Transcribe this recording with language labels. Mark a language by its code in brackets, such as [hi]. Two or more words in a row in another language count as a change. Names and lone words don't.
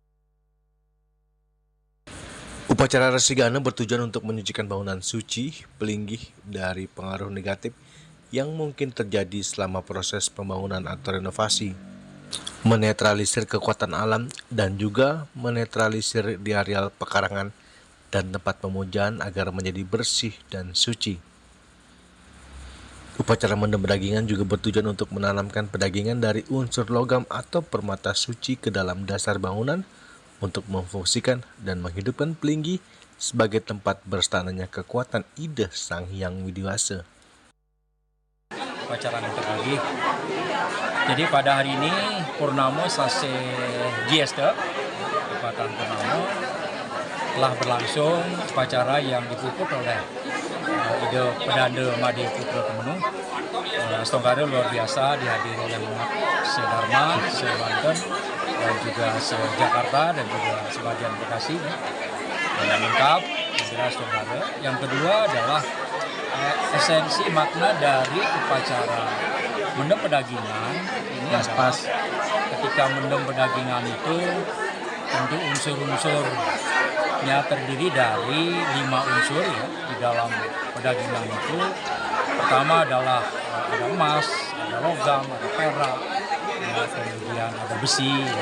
[id] Upacara Resigana bertujuan untuk menyucikan bangunan suci, pelinggih dari pengaruh negatif yang mungkin terjadi selama proses pembangunan atau renovasi, menetralisir kekuatan alam, dan juga menetralisir di areal pekarangan dan tempat pemujaan agar menjadi bersih dan suci. Upacara mendem pedagingan juga bertujuan untuk menanamkan pedagingan dari unsur logam atau permata suci ke dalam dasar bangunan untuk memfungsikan dan menghidupkan pelinggih sebagai tempat berstananya kekuatan ide Sang Hyang Widi Wasa. Upacara Ngentek Linggih. Jadi pada hari ini Purnamo Sase Jiesta, Kepatan Purnamo, telah berlangsung upacara yang dipuput oleh Ide Pedanda Made Putra Kemenuh. Stonggara luar biasa dihadiri oleh umat se-Dharma, se-Banten, dan juga se-Jakarta dan juga sebagian Bekasi. Dan lengkap, jelas Stonggara. Yang kedua adalah esensi makna dari upacara mendem pedagingan ini adalah ketika mendem pedagingan itu tentu unsur-unsurnya terdiri dari 5 unsur ya di dalam pedagingan itu. Pertama adalah ada emas, ada logam, ada perak, kemudian ada besi, ya.